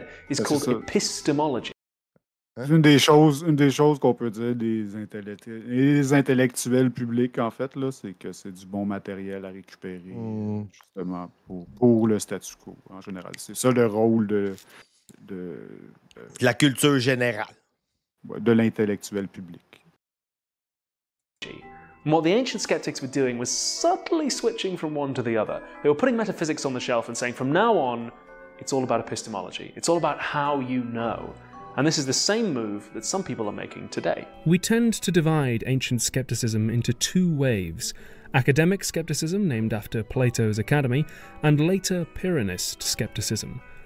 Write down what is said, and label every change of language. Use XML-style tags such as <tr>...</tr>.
<en>Is called epistemology.</en> <fr>Une des choses qu'on peut dire des intellectuels publics, en fait, là, c'est que c'est du bon matériel à récupérer, justement, pour le statu quo, en général. C'est ça le rôle de la culture générale. De l'intellectuel public.</fr> <en>And what the ancient skeptics were doing was subtly switching from one to the other. They were putting metaphysics on the shelf and saying, from now on, it's all about epistemology. It's all about how you know. And this is the same move that some people are making today. We tend to divide ancient skepticism into two waves: academic skepticism, named after Plato's Academy, and later Pyrrhonist skepticism.</en>